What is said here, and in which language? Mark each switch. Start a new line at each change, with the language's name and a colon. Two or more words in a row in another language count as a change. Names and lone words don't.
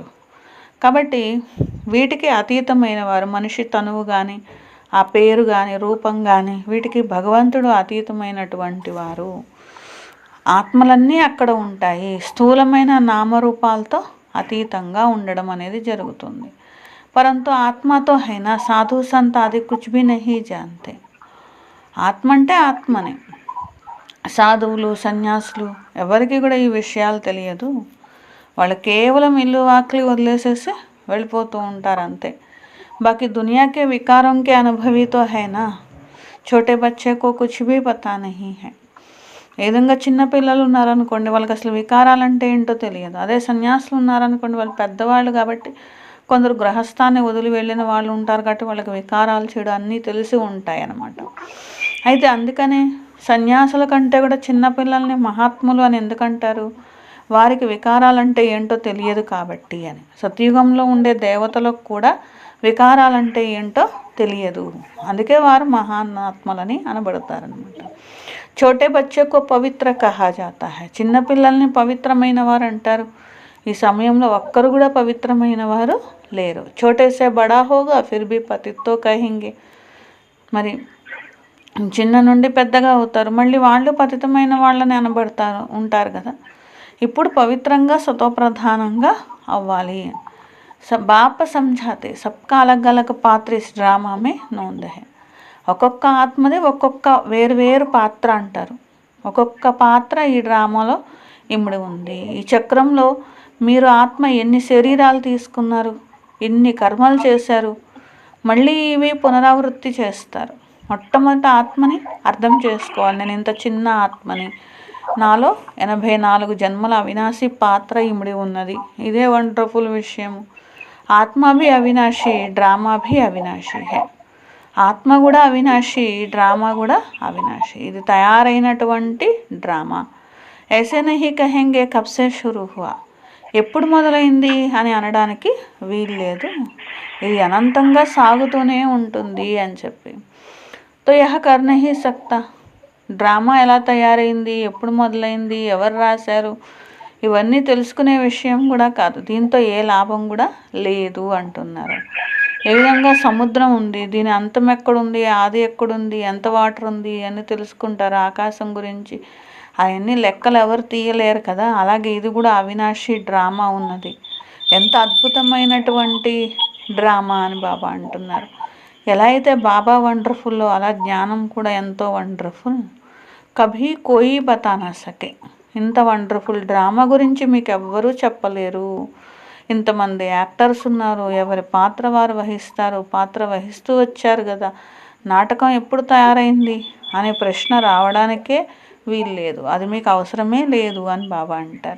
Telugu: కాబట్టి వీటికి అతీతమైన వారు, మనిషి తనువు కానీ ఆ పేరు కానీ రూపం కానీ వీటికి భగవంతుడు అతీతమైనటువంటి వారు. ఆత్మలన్నీ అక్కడ ఉంటాయి. స్థూలమైన నామరూపాలతో అతీతంగా ఉండడం అనేది జరుగుతుంది.
Hindi: परंतु आत्मा तो अयिना साधु संत आदि कुछ भी नहीं जानते.
Telugu: ఆత్మ అంటే ఆత్మనే. సాధువులు సన్యాసులు ఎవరికి కూడా ఈ విషయాలు తెలియదు. వాళ్ళు కేవలం ఇల్లు వాకిలి వదిలేసేసి వెళ్ళిపోతూ ఉంటారు అంతే.
Hindi: బాకీ दुनिया के विकारों के अनुभवी तो है ना, छोटे बच्चे को कुछ भी पता नहीं है.
Telugu: ఏ విధంగా చిన్నపిల్లలు ఉన్నారనుకోండి, వాళ్ళకి అసలు వికారాలు అంటే ఏంటో తెలియదు. అదే సన్యాసులు ఉన్నారనుకోండి, వాళ్ళు పెద్దవాళ్ళు కాబట్టి, కొందరు గృహస్థాన్ని వదిలి వెళ్ళిన వాళ్ళు ఉంటారు కాబట్టి వాళ్ళకి వికారాలు చెడు అన్నీ తెలిసి ఉంటాయి అన్నమాట. అయితే అందుకనే సన్యాసుల కంటే కూడా చిన్నపిల్లల్ని మహాత్ములు అని ఎందుకంటారు? వారికి వికారాలంటే ఏంటో తెలియదు కాబట్టి అని. సత్యుగంలో ఉండే దేవతలకు కూడా వికారాలంటే ఏంటో తెలియదు, అందుకే వారు మహాత్ములని అనబడతారనమాట.
Hindi: छोटे बच्चे को पवित्र कहा जाता है.
Telugu: చిన్నపిల్లల్ని పవిత్రమైన వారు అంటారు. ఈ సమయంలో ఒక్కరు కూడా పవిత్రమైన వారు లేరు.
Hindi: छोटे से बड़ा होगा फिर भी पतित कहेंगे.
Telugu: మరి చిన్న నుండి పెద్దగా అవుతారు, మళ్ళీ వాళ్ళు పతితమైన వాళ్ళని అనబడతారు ఉంటారు కదా. ఇప్పుడు పవిత్రంగా సతోప్రధానంగా అవ్వాలి.
Hindi: बाप समझाते सबका अलग अलग पात्र इस ड्रामा में नूंध है.
Telugu: ఒక్కొక్క ఆత్మది ఒక్కొక్క వేరు పాత్ర అంటారు. ఒక్కొక్క పాత్ర ఈ డ్రామాలో ఇమిడి ఉంది. ఈ చక్రంలో మీరు ఆత్మ ఎన్ని శరీరాలు తీసుకున్నారు, ఎన్ని కర్మలు చేశారు, మళ్ళీ ఇవి పునరావృత్తి చేస్తారు. మొట్టమొదటి ఆత్మని అర్థం చేసుకోవాలి. నేను ఇంత చిన్న ఆత్మని, నాలో 84 జన్మల అవినాశి పాత్ర ఇమిడి ఉన్నది. ఇదే వండర్ఫుల్ విషయము.
Hindi: आत्मा भी अविनाशी, ड्रामा भी अविनाशी है.
Telugu: ఆత్మ కూడా అవినాశి, డ్రామా కూడా అవినాశి. ఇది తయారైనటువంటి డ్రామా.
Hindi: ऐसे नहीं कहेंगे कबसे शुरू हुआ.
Telugu: ఎప్పుడు మొదలైంది అని అనడానికి వీల్లేదు. ఇది అనంతంగా సాగుతూనే ఉంటుంది అని చెప్పి.
Hindi: तो यह कर नहीं सकता.
Telugu: డ్రామా ఎలా తయారైంది, ఎప్పుడు మొదలైంది, ఎవరు రాశారు, ఇవన్నీ తెలుసుకునే విషయం కూడా కాదు. దీంతో ఏ లాభం కూడా లేదు అంటున్నారు. ఏ విధంగా సముద్రం ఉంది, దీని అంతం ఎక్కడుంది, ఆది ఎక్కడుంది, ఎంత వాటర్ ఉంది అని తెలుసుకుంటారు. ఆకాశం గురించి అవన్నీ లెక్కలు ఎవరు తీయలేరు కదా. అలాగే ఇది కూడా అవినాశి డ్రామా ఉన్నది. ఎంత అద్భుతమైనటువంటి డ్రామా అని బాబా అంటున్నారు. ఎలా అయితే బాబా వండర్ఫుల్లో అలా జ్ఞానం కూడా ఎంతో వండర్ఫుల్.
Hindi: कभी कोई बता ना सके.
Telugu: ఇంత వండర్ఫుల్ డ్రామా గురించి మీకు ఎవ్వరూ చెప్పలేరు. ఇంతమంది యాక్టర్స్ ఉన్నారు, ఎవరి పాత్ర వారు వహిస్తారు, పాత్ర వహిస్తూ వచ్చారు కదా. నాటకం ఎప్పుడు తయారైంది అనే ప్రశ్న రావడానికే వీల్లేదు. అది మీకు అవసరమే లేదు అని బాబా అంటారు.